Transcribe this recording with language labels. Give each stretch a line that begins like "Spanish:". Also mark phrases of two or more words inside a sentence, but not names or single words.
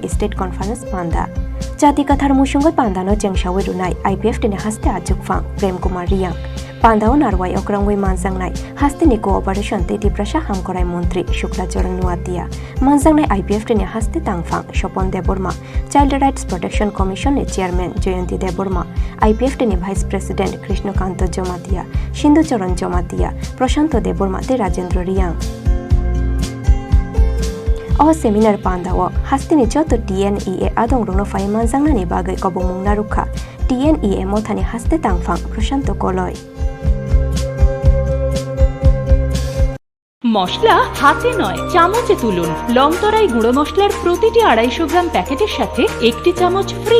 English: state conference
Kok Borok: पांदा जाति कथार मुसुंगै पांदानो जेंगसावै रुनाय आईपीएफ टिनि हास्ते आजुकफां प्रेम कुमार रियांग पांदाओ नारवाई अक्रंगै मानजांगनाय हास्तेनि कोऑपरेशन तेति प्रशा हामकराय मंत्री शुक्लाचरण नुआतिया मानजांगनाय आईपीएफ टिनि हास्ते तांगफां स्वपन देबबर्मा चाइल्ड राइट्स प्रोटेक्शन कमिशन नि चेयरमैन जयंती देबबर्मा आईपीएफ टिनि
English: vice president
Kok Borok: कृष्णकांत जमातिया सिंधुचरण जमातिया प्रशांत देबबर्मा ते राजेंद्र रियांग अ सेमिनार पांदाओ हास्तेनि जत टीएनईए आदं रंनो फाइ मानजांगनानि बागै कबमुं नारुखा टीएनईए मथानि हास्ते तांगफां प्रशांत कलय
Bangla: মশলা হাতে নয় চামচে তুলুন। লংতরাই গুঁড়ো মশলার প্রতিটি 250 গ্রাম প্যাকেটের সাথে একটি চামচ ফ্রি।